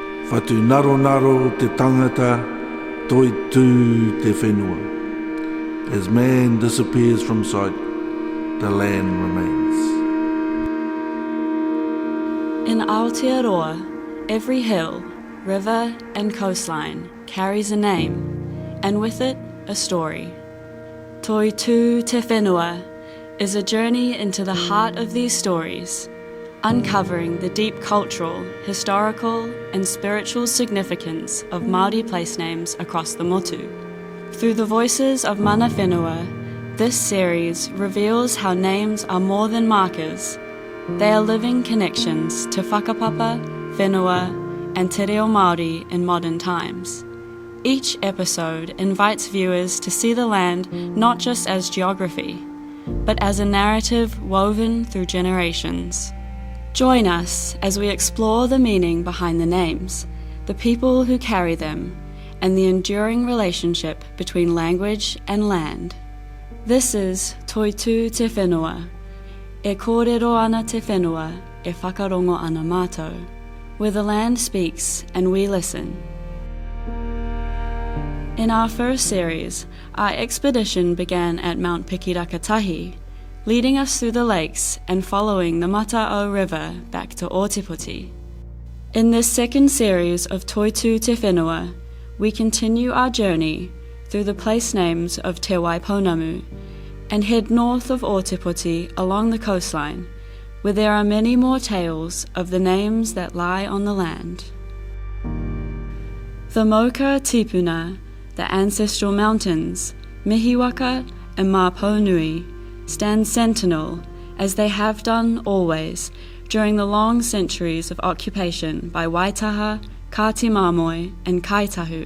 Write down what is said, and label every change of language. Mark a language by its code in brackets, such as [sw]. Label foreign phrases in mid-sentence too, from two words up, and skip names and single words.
[mi] Whatu naro naro te tangata, Toitū te whenua. [en] As man disappears from sight, the land remains. In Aotearoa, every hill, river and coastline carries a name, and with it, a story. Toitū te whenua is a journey into the heart of these stories, uncovering the deep cultural, historical and spiritual significance of Māori place names across the motu. Through the voices of [mi] mana whenua, [en] this series reveals how names are more than markers. They are living connections to whakapapa, whenua and [mi] te reo Māori [en] in modern times. Each episode invites viewers to see the land not just as geography, but as a narrative woven through generations. Join us as we explore the meaning behind the names, the people who carry them, and the enduring relationship between language and land. This is [mi] Toitū te whenua, e kōrero ana te whenua, e whakarongo ana mātou, [en] where the land speaks and we listen. In our first series, our expedition began at Mount Pikirakatahi, leading us through the lakes and following the Mata'o River back to Ōtepoti. In this second series of Toitū te whenua, we continue our journey through the place names of Te Waipounamu and head north of Ōtepoti along the coastline, where there are many more tales of the names that lie on the land. The [mi] Moka Tipuna, [en] the ancestral mountains, Mihiwaka and Māpounui, stand sentinel, as they have done always, during the long centuries of occupation by Waitaha, Kātimāmoe and Kaitahu.